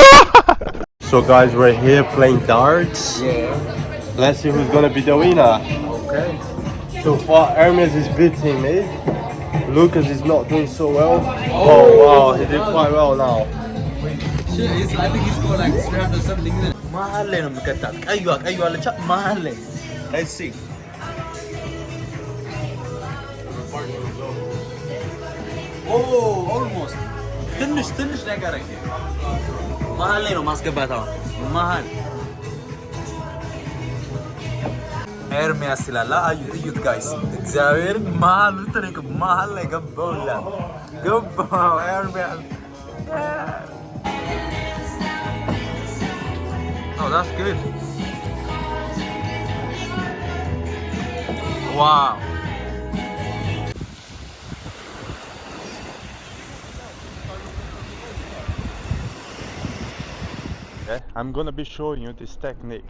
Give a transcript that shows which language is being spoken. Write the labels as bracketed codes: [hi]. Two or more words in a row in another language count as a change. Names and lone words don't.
[en] so guys, we're here playing darts. Yeah. Let's see who's gonna be the winner. Okay. So far, Hermes is beating me. Lucas is not doing so well. Oh wow, he did quite well now. I think he scored like 370. [am] መሀል ላይ ነው የምከታት ቀይዋ አለቻ መሀል ላይ [en] let's see [am] almost ትንሽ ነገር መሀል ላይ ነው ማስገባት አሁን መሀል ኤርሚያስ ይላል እዩት ጋይስ እግዚአብሔር መሀል ልትነቅ መሀል ላይ ገባው ኤርሚያስ [en] Oh, that's good. Wow. Okay, I'm gonna be showing you this technique.